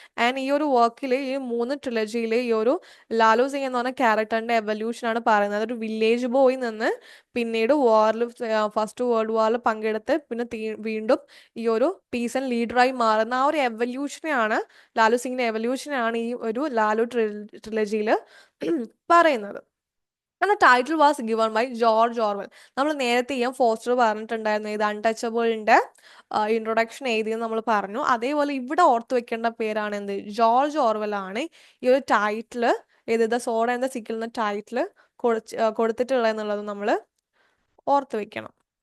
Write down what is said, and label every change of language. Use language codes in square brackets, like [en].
[ml] And ഈ ഒരു വർക്കിൽ, ഈ 3 ട്രിലജിയിൽ ഈ ഒരു ലാലു സിംഗ് എന്ന് പറഞ്ഞ ക്യാരക്ടറിന്റെ എവല്യൂഷൻ ആണ് പറയുന്നത്. ഒരു വില്ലേജ് ബോയ് നിന്ന് പിന്നീട് വാറിൽ, ഫസ്റ്റ് വേൾഡ് വാറിൽ പങ്കെടുത്ത് പിന്നെ വീണ്ടും ഈ ഒരു പീസ് ആൻഡ് ലീഡറായി മാറുന്ന ആ ഒരു എവല്യൂഷനെയാണ്, ലാലു സിംഗിന്റെ എവല്യൂഷനാണ് ഈ ഒരു ലാലു ട്രിലജിയിൽ പറയുന്നത്. [en] And the title was given by George Orwell. [ml] നമ്മൾ നേരത്തെ ഇ എം ഫോസ്റ്റർ പറഞ്ഞിട്ടുണ്ടായിരുന്നു, ഇത് അൺടച്ചബിളിന്റെ ഇൻട്രൊഡക്ഷൻ എഴുതിയെന്ന് നമ്മൾ പറഞ്ഞു. അതേപോലെ ഇവിടെ ഓർത്ത് വെക്കേണ്ട പേരാണ് എന്ത്? ജോർജ് ഓർവെൽ ആണ് ഈ ഒരു ടൈറ്റിൽ, ഏത് ദ സോഡ് ആൻഡ് ദ സിക്കിൾ എന്ന ടൈറ്റിൽ കൊടുത്തിട്ടുള്ളത് എന്നുള്ളത് നമ്മൾ ഓർത്ത് വെക്കണം.